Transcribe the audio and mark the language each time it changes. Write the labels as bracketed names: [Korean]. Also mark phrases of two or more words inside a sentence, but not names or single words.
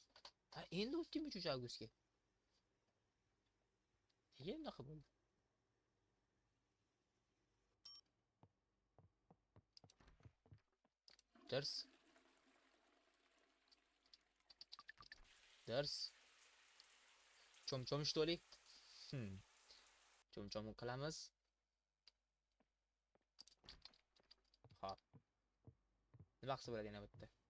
[Uzbek] Ha, endi o'tdikmi 3-avgustga? Nega bunaqa bo'ldi? Dars. Chom ishtolik. Chom qilamiz. Hop. Nima qilsa bo'ladi yana bitta?